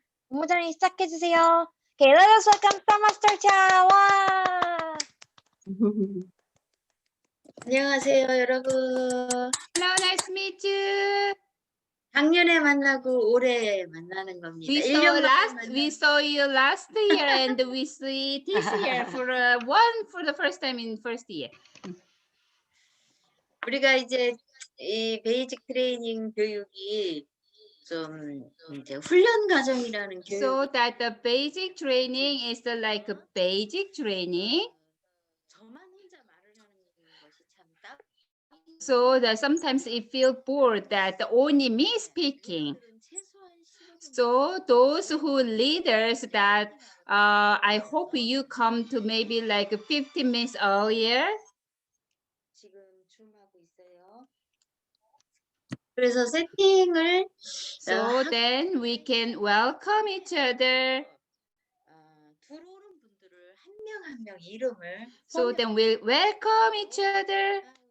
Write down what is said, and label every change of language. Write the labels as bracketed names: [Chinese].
[Korean] 본부장님 시작해 주세요. [English] Okay, let us welcome Star Master Cha. 와! [Korean] 안녕하세요, 여러분. [English] Hello, nice to meet you. [Korean] 작년에 만나고 올해 만나는 겁니다. [English] We [Korean] 1년 [English] saw you last year and we see this year for the first time in first year. [Korean] 우리가 이제 이 베이직 트레이닝 교육이 좀 이제 훈련 과정이라는 교육. [English] So that the basic training is like a basic training. [Korean] 저만 혼자 말을 하는 것이 참 딱. [English] So that sometimes it feel bored that only me speaking. So those who leaders that I hope you come to maybe like 15 minutes earlier. [Korean] 지금 줌하고 있어요. 그래서 세팅을 [English] So then we can welcome each other. [Korean] 들어오는 분들을 한 명 한 명 이름을. [English] So then we'll welcome each other.